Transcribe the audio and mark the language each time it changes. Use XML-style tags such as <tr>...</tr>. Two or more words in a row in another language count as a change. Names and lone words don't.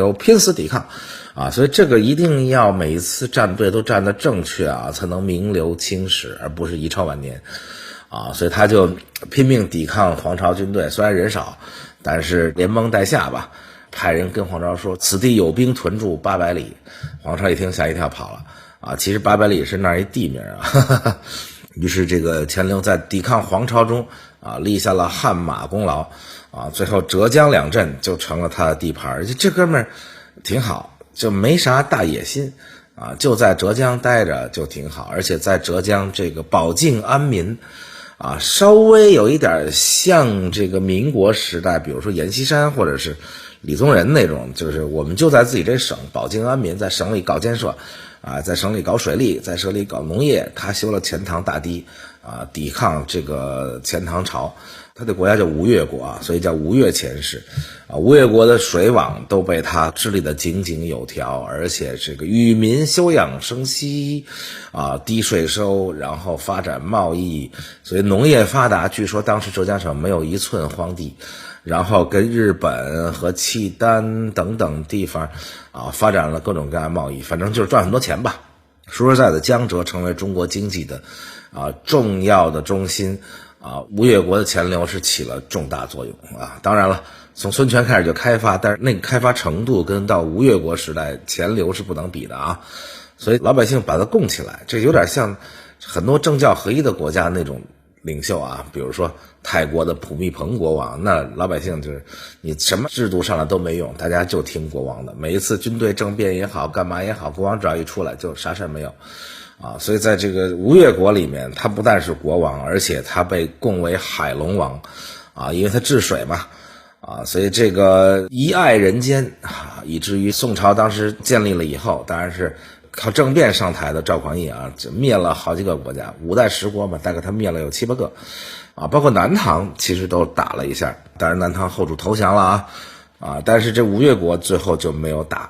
<zh>鎏拼死抵抗啊，所以這個一定要每一次站隊都站得正確啊，才能名留青史，而不是遺臭萬年啊，所以他就拼命抵抗黃巢軍隊，雖然人少，但是連蒙帶嚇吧，派人跟黃巢說此地有兵屯駐800里，黄巢一聽嚇一跳跑了啊，其實800里是那兒一地名啊，於是這個錢鎏在抵抗黃巢中啊立下了汗馬功勞啊，最後浙江兩鎮就成了他的地盤，這哥們兒挺好，就沒啥大野心啊，就在浙江待着就挺好，而且在浙江這個保境安民啊，稍微有一點像這個民國時代，比如說阎锡山或者是李宗仁那種，就是我們就在自己這省保境安民，在省里搞建設啊，在省里搞水利，在省里搞農業，他修了钱塘大堤啊，抵抗這個钱塘潮。他的國家叫吴越國啊，所以叫吴越錢氏啊。吳越國的水网都被他治理得井井有条，而且这個與民休養生息啊，低稅收，然後發展貿易，所以農業發達。據說當時浙江省沒有一寸荒地，然後跟日本和契丹等等地方啊發展了各種各樣貿易，反正就是賺很多錢吧。說實在的，江浙成為中國經濟的重要的中心啊，吳越國的錢鎏是起了重大作用啊。当然了，從孫權開始就開發，但是那個開發程度跟到吳越國時代錢鎏是不能比的啊。所以老百姓把它供起來，這有點像很多政教合一的國家那種領袖啊，比如說泰國的普密蓬國王，那老百姓就是你什麼制度上来都沒用，大家就聽國王的，每一次軍隊政變也好，幹嘛也好，国王只要一出來就啥事沒有啊。所以在這個吳越國裡面，他不但是國王，而且他被供為海龍王啊，因為他治水嘛啊，所以這個一愛人間啊，以至於宋朝當時建立了以後，當然是靠政變上台的趙匡胤啊，滅了好幾個國家，5代10國嘛，大概他滅了有7、8個啊，包括南唐其實都打了一下，當然南唐後主投降了啊，但是這吳越國最後就沒有打。</zh>